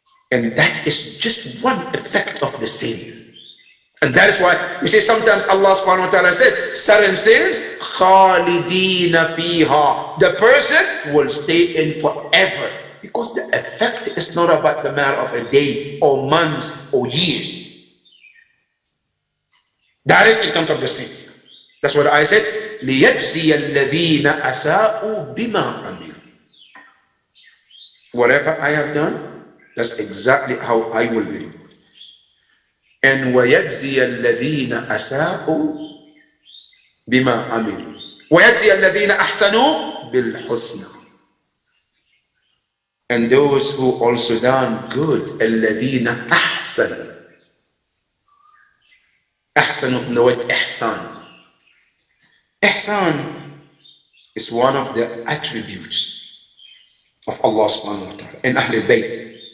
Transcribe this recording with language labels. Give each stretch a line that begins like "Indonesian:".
English: And that is just one effect of the sin. And that is why you see sometimes Allah subhanahu wa ta'ala said certain sins
Arabic: خالدين فيها.
English: The person will stay in forever, because the effect is not about the matter of a day or months or years. That is in terms of the sin. That's what I said.
Arabic: ليجزي الذين أساءوا بما عملوا.
English: Whatever I have done, that's exactly how I will be rewarded. And
Arabic: ويجزي الذين أساءوا بما عملوا ويجزي الذين أحسنوا بالحسنى.
English: And those who also done good,
Arabic: الذين أحسنوا.
English: أحسنوا from the word إحسان. Ihsan is one of the attributes of Allah subhanahu wa ta'ala in Ahlul Bayt.